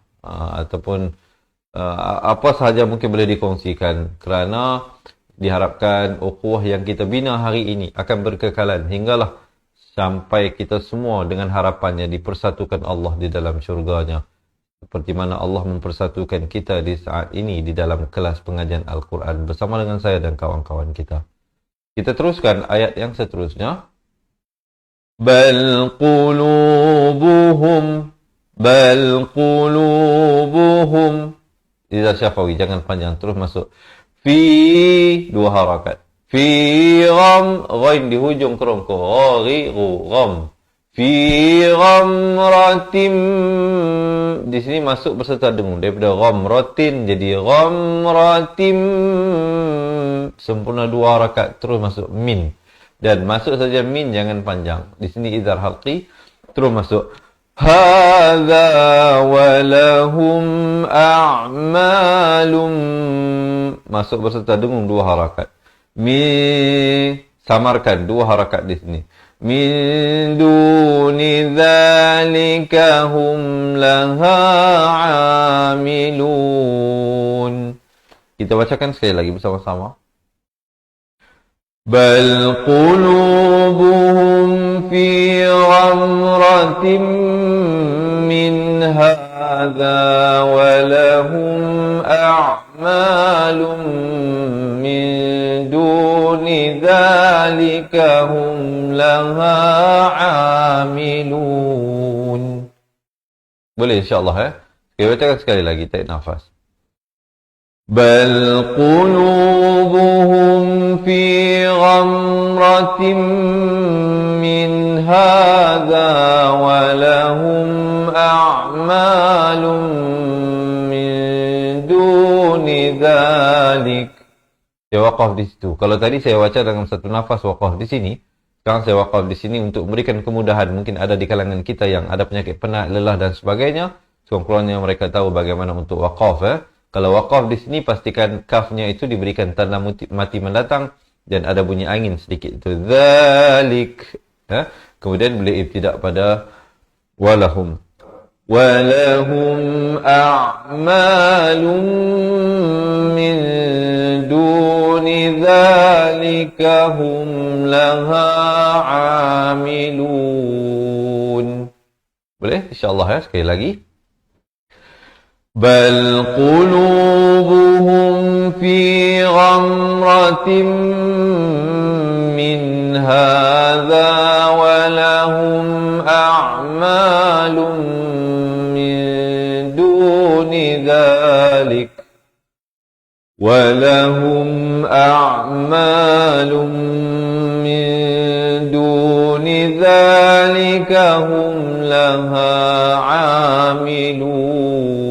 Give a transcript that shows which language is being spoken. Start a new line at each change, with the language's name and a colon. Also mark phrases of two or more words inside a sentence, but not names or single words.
Malay: Ataupun apa sahaja mungkin boleh dikongsikan, kerana diharapkan ukhuwah yang kita bina hari ini akan berkekalan hinggalah sampai kita semua dengan harapannya dipersatukan Allah di dalam syurganya, seperti mana Allah mempersatukan kita di saat ini di dalam kelas pengajian Al-Quran bersama dengan saya dan kawan-kawan kita. Kita teruskan ayat yang seterusnya.
Arabic: بل قلوبهم
Malay: Iza Syafawi, jangan panjang, terus masuk. Fi, dua harakat. Fi gham, ghain di hujung kerongko. Gham.
Arabic: في غمرة,
Malay: di sini masuk berserta dengung, daripada ghamratin jadi ghamratim, sempurna dua harakat, terus masuk min, dan masuk saja min, jangan panjang. Di sini
Arabic: إظهار حلقي,
Malay: terus masuk
Arabic: هذا ولهم أعمال,
Malay: masuk berserta dengung dua harakat. Samarkan dua harakat di sini.
Arabic: من دون ذلك هم لها عاملون.
Malay: Kita bacakan sekali lagi bersama-sama.
Arabic: بل قلوبهم في غمرة من هذا ولهم أعمال من دون ذلك هم لها عاملون.
Malay: Boleh insya-Allah ya. Kita bacakan sekali lagi, tarik nafas.
Arabic: بل قلوبهم في غمرة من هذا ولهم أعمال من دون ذلك.
Malay: Saya waqaf di situ. Kalau tadi saya baca dengan satu nafas waqaf di sini, sekarang saya waqaf di sini untuk memberikan kemudahan. Mungkin ada di kalangan kita yang ada penyakit penat, lelah dan sebagainya. Sekurang-kurangnya mereka tahu bagaimana untuk waqaf ya. Kalau waqaf di sini, pastikan kafnya itu diberikan tanda mati mendatang dan ada bunyi angin sedikit itu. Dzalik. Ya. Kemudian boleh ibtidak pada walahum.
Arabic: ولهم أعمال من دون ذلك هم لها عاملون.
Malay: Boleh? InsyaAllah ya, sekali lagi.
Arabic: بل قلوبهم في غمرة من هذا ولهم أعمال من دون ذلك ولهم أعمال من دون ذلك هم لها عاملون.